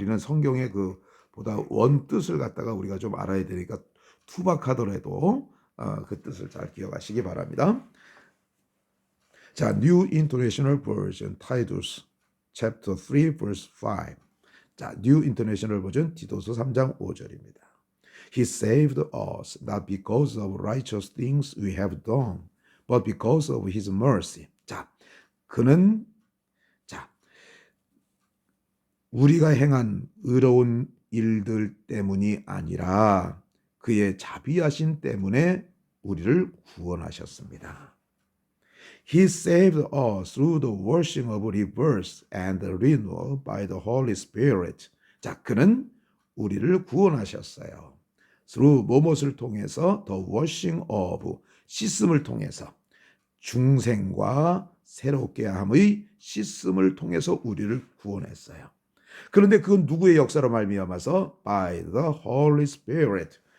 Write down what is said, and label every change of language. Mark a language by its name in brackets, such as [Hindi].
[Korean] 우리는 성경의 보다 원뜻을 갖다가 우리가 좀 알아야 되니까 투박하더라도 그 뜻을 잘 기억하시기 바랍니다. [English] 자, New International Version, Titus, Chapter 3, Verse 5. [Korean] 자, New International Version, 디도서 3장 5절입니다. [English] He saved us not because of righteous things we have done, but because of His mercy. [Korean] 자, 그는 우리가 행한 의로운 일들 때문이 아니라 그의 자비하심 때문에 우리를 구원하셨습니다. [English] He saved us through the washing of rebirth and the renewal by the Holy Spirit. [Korean] 자, 그는 우리를 구원하셨어요. through 무엇을 통해서 [English] the washing of [Korean] 씻음을 통해서 중생과 새롭게 함의 씻음을 통해서 우리를 구원했어요. 그런데 그건 누구의 역사로 말미암아서 [English] by the Holy Spirit